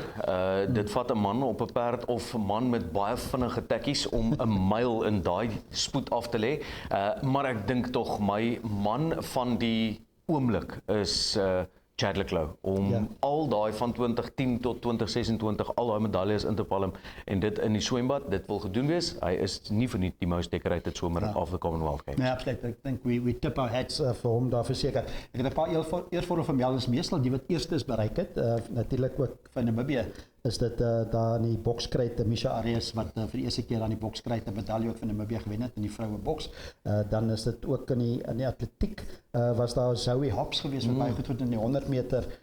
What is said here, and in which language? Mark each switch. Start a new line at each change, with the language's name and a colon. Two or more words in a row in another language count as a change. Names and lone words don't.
Afrikaans: Dit vat 'n man op 'n perd of 'n man met baie vinnige tekkies om 'n myl in daai spoed af te lê. Maar ek dink tog my man van die oomblik is Chad le Clos om al daai van 2010 tot 2026 al daai medaljes in te palm en dit in die swembad, dit wil gedoen wees. Hy is nie vir die
English: most decorated swimmer of the Commonwealth Games.
Afrikaans: Nee, absoluut. Ek dink
English: we tip our hats
Afrikaans: vir hom daar verseker. Ek het 'n paar eervolle vermeldings, meestal die wat eerstes bereik het. Natuurlik ook van Namibië is dit daar in die bokskruit Misha Arias wat vir die eerste keer aan die bokskruit 'n medalje ook van Namibië gewen het in die vroue boks. Dan is dit ook in die atletiek was daar Zoe Hobbs geweest wat baie goed het in die 100 meter.